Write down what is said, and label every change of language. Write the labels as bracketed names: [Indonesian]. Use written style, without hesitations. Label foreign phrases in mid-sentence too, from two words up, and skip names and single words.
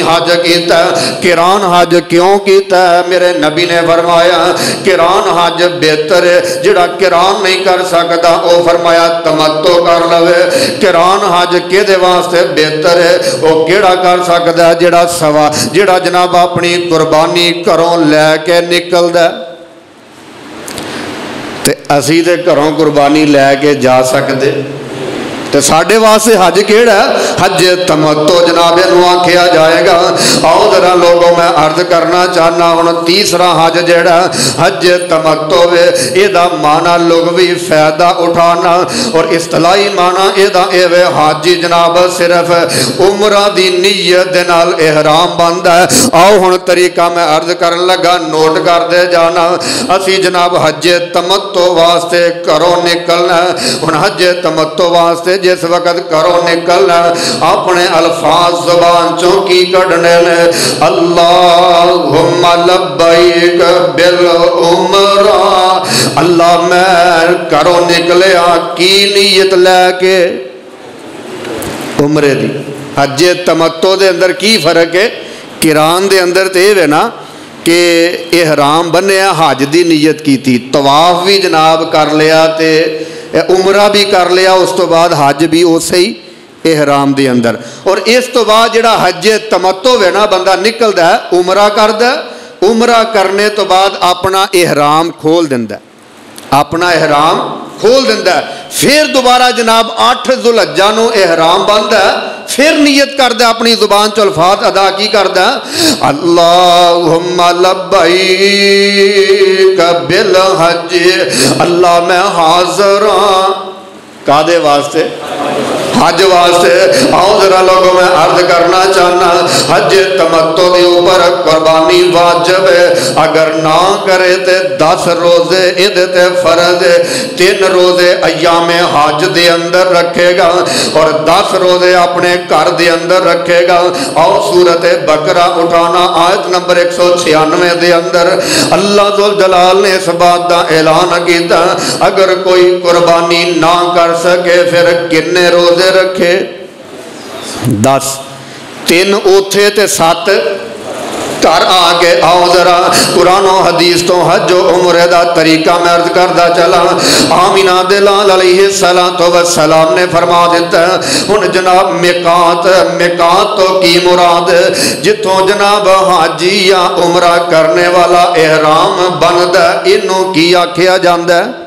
[Punjabi] حج کیتا ہے کران حج کیوں کیتا ہے میرے نبی نے فرمایا کران حج بہتر ہے جڑا کران نہیں کر سکتا وہ فرمایا تمتع کر لوے کران حج کے دے واسطے بہتر ہے وہ کیڑا کر سکتا ہے جڑا سوا جڑا جناب اپنی قربانی کروں لے کے نکل دے تے اسی تے گھروں قربانی لے کے جا سکتے تو ساڈے واسطے حج کیہڑا حج تمتع جناب نوں آکھیا جائے گا. آؤ ذرا لوکو میں عرض کرنا چاہنا ہُݨ تیجا حج جیہڑا حج تمتع وے ایہدا معنیٰ لغوی فائدہ اٹھانا اور اصطلاحی معنیٰ ایہدا ایویں حاجی جناب صرف عمرہ دی نیت دے نال احرام بنھدا اے. آؤ ہُݨ طریقہ میں عرض کرن لگا نوٹ کردے جانا. اسی جناب حج تمتع واسطے گھروں نکلنا. ہُݨ حج تمتع واسطے جس ویلے گھروں نکلنا اپنے الفاظ زبان چوں کی کڈھنے نے [Arabic] اللهم لبيك بالعمرة. [Punjabi] اللہ میں گھروں نکلیا کی نیت لے کے عمرے دی. حج تمتع دے اندر کی فرق اے? قران دے اندر تو یہ ہے نا کہ احرام بنھیا حج کی نیت کی تھی، طواف بھی جناب کر لیا تے عمرہ بھی کر لیا، اس توں بعد حج بھی اسی احرام دے اندر. اور اس توں بعد جیہڑا حج تمتع ہے نا بندہ نکلدا ہے عمرہ کردا، عمرہ کرنے توں بعد اپنا احرام کھول دیندا، اپنا احرام کھول دیندا، فیر دوبارہ جناب 8 ذوالحجہ نوں احرام بنھدا، فیر نیت کردا اپنی زبان چوں الفاظ ادا کی کردا [Arabic] اللهم لبيك بالحج. [Punjabi] اللہ میں حاضر ہاں کاہدے واسطے? حج واسطے. آؤ ذرا لوکو میں عرض کرنا چاہنا حج تمتع کے اوپر قربانی واجب ہے. اگر نہ کرے تو 10 روزے ایہدے تے فرض ہے. 3 روزے ایامِ حج دے اندر رکھے گا اور 10 روزے اپنے گھر دے اندر رکھے گا. آؤ سورت بقرہ اٹھانا آیت نمبر 196 دے اندر اللہ ذوالجلال نے اس بات کا اعلان کیا اگر کوئی قربانی نہ کر سکے فیر کنے روزے رکھے? 10، 3 اوتھے تے 7 گھر آ گئے. آؤ ذرا قرآن و حدیث توں حج عمرے دا طریقہ میں عرض کردا چلاں. آمنہ دے لال [Arabic] عليه الصلاة والسلام [Punjabi] نے فرما دتا ہُݨ جناب میقات، میقات توں کی مراد جتھوں جناب حاجی یا عمرہ کرن والا احرام بنھدا اینوں کی آکھیا جاندا?